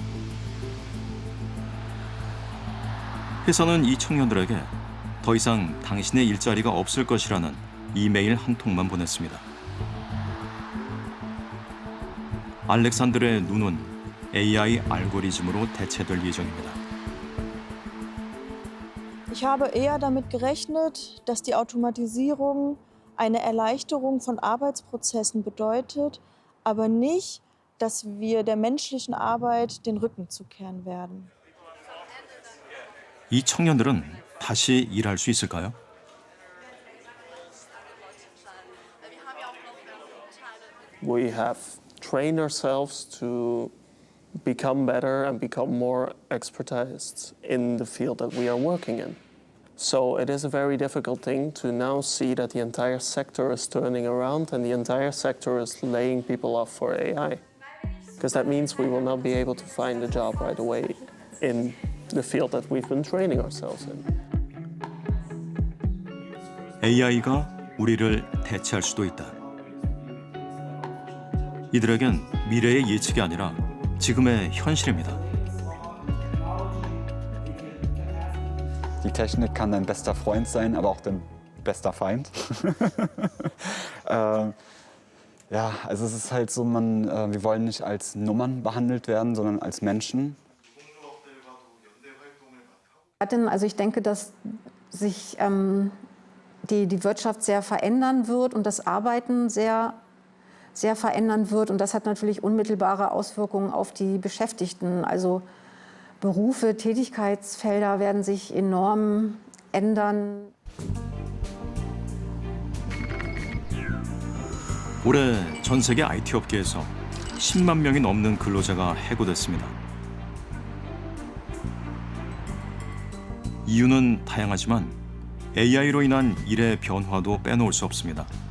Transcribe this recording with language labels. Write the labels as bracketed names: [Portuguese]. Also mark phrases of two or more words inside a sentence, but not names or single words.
[Korean] 회사는 이 청년들에게 더 이상 당신의 일자리가 없을 것이라는 이메일 한 통만 보냈습니다. 알렉산드르의 눈은 AI 알고리즘으로 대체될 예정입니다. [German] Ich habe eher damit gerechnet, dass die Automatisierung eine Erleichterung von Arbeitsprozessen bedeutet, aber nicht, dass wir der menschlichen Arbeit den Rücken zukehren werden. [Korean] 이 청년들은 다시 일할 수 있을까요? [English] We have trained ourselves to become better and become more expertized in the field that we are working in. So it is a very difficult thing to now see that the entire sector is turning around and the entire sector is laying people off for AI. Because that means we will not be able to find a job right away in the field that we've been training ourselves in. [Korean] AI가 우리를 대체할 수도 있다. 이들에겐 미래의 예측이 아니라 지금의 현실입니다. [German] Die Technik kann dein bester Freund sein, aber auch dein bester Feind. Ja, also es ist halt so, wir wollen nicht als Nummern behandelt werden, sondern als Menschen. Also ich denke, dass sich die Wirtschaft sehr verändern wird und das Arbeiten sehr verändern wird. Und das hat natürlich unmittelbare Auswirkungen auf die Beschäftigten. Also Berufe, Tätigkeitsfelder werden sich enorm ändern. [Korean] 올해 전 세계 IT 업계에서 10만 명이 넘는 근로자가 해고됐습니다. 이유는 다양하지만 AI로 인한 일의 변화도 빼놓을 수 없습니다.